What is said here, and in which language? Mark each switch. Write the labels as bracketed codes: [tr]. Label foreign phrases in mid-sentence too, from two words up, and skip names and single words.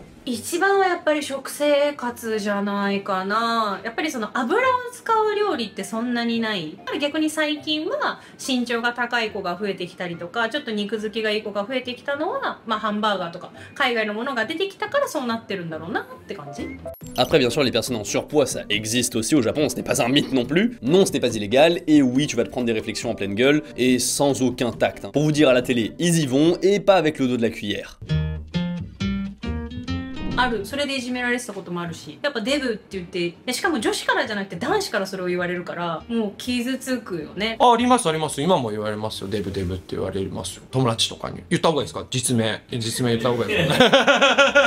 [ja] 一番はやっぱり食生活じゃないかな。やっぱりその油を使う料理ってそんなにない。逆に最近は身長が高い子が増えてきたりとか、ちょっと肉好きがいい子が増えてきたのは、ハンバーガーとか海外のものが出てきたからそうなってるんだろうなって感じ。 [fr] Après, bien sûr, les personnes en surpoids, ça existe aussi au Japon, ce n'est pas un mythe non plus. Non, ce n'est pas illégal, et oui, tu vas te prendre des réflexions en pleine gueule, et sans aucun tact. Pour vous dire à la télé, ils y vont, et pas avec le dos de la cuillère. [ja] ある。それでいじめられてたこともあるし、やっぱデブって言って、しかも女子からじゃなくて男子からそれを言われるから、もう傷つくよね。ありますあります。今も言われますよ。デブデブって言われますよ。友達とかに。言った方がいいですか？実名言った方がいいですか？